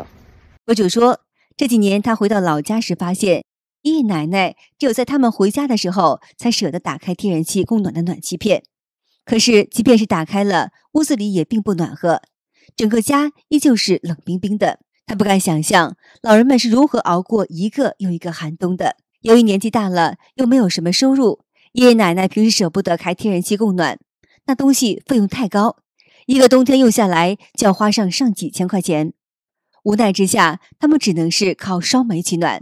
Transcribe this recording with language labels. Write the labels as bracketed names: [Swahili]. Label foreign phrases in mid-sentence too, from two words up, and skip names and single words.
[Chinese] 博主說，這幾年他回到老家時發現，爺爺奶奶只有在他們回家的時候才捨得打開天然氣供暖的暖氣片。可是即便是打開了，屋子裡也並不暖和，整個家依舊是冷冰冰的。他不敢想象老人們是如何熬過一個又一個寒冬的。由於年紀大了，又沒有什麼收入，爺爺奶奶平時捨不得開天然氣供暖，那東西費用太高，一個冬天用下來就要花上幾千塊錢。無奈之下，他們只能是靠燒煤取暖。